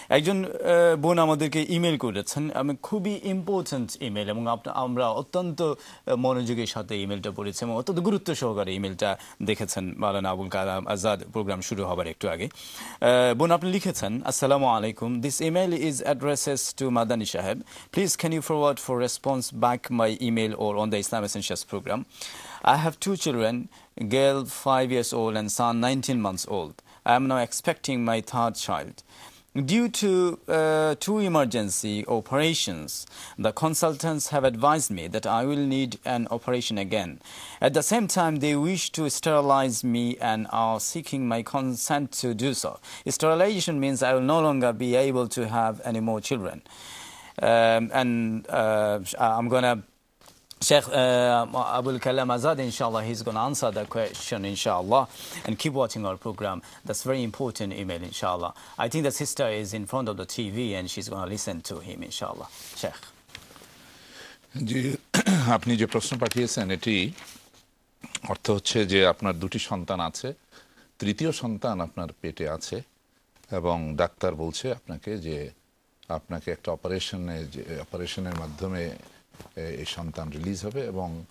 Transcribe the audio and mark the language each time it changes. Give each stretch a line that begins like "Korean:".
Bangla: একজন বোন আমাদেরকে ইমেল করেছেন, আমি খুবই ইম্পর্টেন্ট ইমেল, এবং আমরা অত্যন্ত মনোযোগের সাথে ইমেলটা পড়েছি এবং অত্যন্ত গুরুত্ব সহকারে ইমেলটা দেখেছেন মাওলানা আবুল কালাম আজাদ প্রোগ্রাম শুরু হবার একটু আগে। বোন, আপনি লিখেছেন,
English: আসসালামু আলাইকুম, this email is addresses to Madani সাহেব, please can you forward for response back my email or on the Islam Essentials program. I have two children, girl 5 years old and son 19 months old. I am now expecting my third child. Due to two emergency operations, the consultants have advised me that I will need an operation again. At the same time, they wish to sterilize me and are seeking my consent to do so. Sterilization means I will no longer be able to have any more children. I'm going to Sheikh Abul Kalam Azad, inshallah, he's going to answer that question, inshallah, and keep watching our program. That's very important email, inshallah. I think the sister is in front of the TV and she's going to listen to him, inshallah. Sheikh.
Bangla: জি, আপনি যে প্রশ্ন পাঠিয়েছেন এটি অর্থ হচ্ছে যে আপনার দুটি সন্তান আছে, তৃতীয় সন্তান আপনার পেটে আছে, এবং ডাক্তার বলছে আপনাকে যে আপনাকে একটা অপারেশনের মাধ্যমে এই সন্তান রিলিজ হবে, এবং